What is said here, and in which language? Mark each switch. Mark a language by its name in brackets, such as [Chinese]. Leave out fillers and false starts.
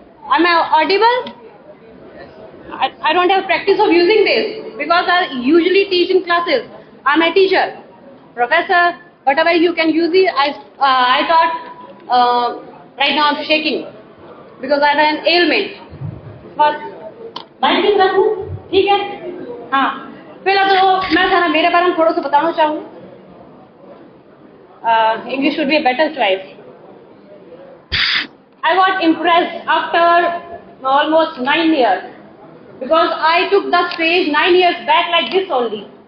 [English] Am I audible? I don't have practice of using this because I usually teach in classes. I'm a teacher, professor, whatever you can use it. I taught Right now I'm shaking because I have an ailment. [Hindi] बस biking रखूँ, ठीक है? हाँ, पहला तो मैं जरा मेरे बारे में थोड़ा सा बताना चाहूँ. [English] English should be a better choice. I got impressed after almost 9 years because I took the stage 9 years back like this only.